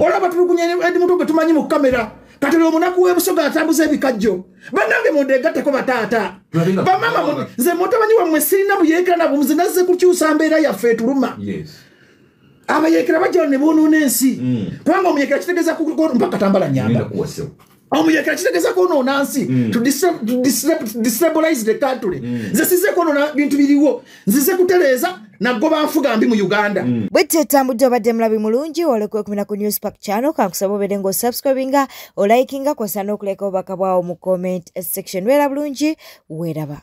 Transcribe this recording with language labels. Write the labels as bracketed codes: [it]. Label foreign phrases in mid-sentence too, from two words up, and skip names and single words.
[lg] Olaba batulugunya Eddie Mutwe gwe tumanyi mu kamera. Kati olwo omunaku w'e Busoga atambuza ebikajjo. Bannange mundeegatteko bataata. Tulabe nga Bamama mu-, tulabe. nze mutabani wammwe sirina buyeekera na bumu, nze nazze kukyusa mbeera yaffe etuluma. Yes. Abayeekera bajja ne boonoona ensi. Mm. Kubanga omuyeekera kitegeeza ku, ku, mpaka Tambala nyamba. Ngenda kuwa ssebo. Omuyeekera kitegeeza kwonoona nsi. Mm. [en] To disturb, to disturb, to destabilize the country. Mm. [lg] Nze sizze kwonoona bintu biriwo. Nzize kutereeza, naggoba nfuga mbi mu Uganda. Mm. Bwe tetambudde obadde mulabi mulungi, olekwe kumina ku News Park channel, kankusaba obeere ng'osubscribinga, olikinga, kw'ossa n'okuleka obubaka bwawo mu [en] comment section. [lg] Beera bulungi, weeraba.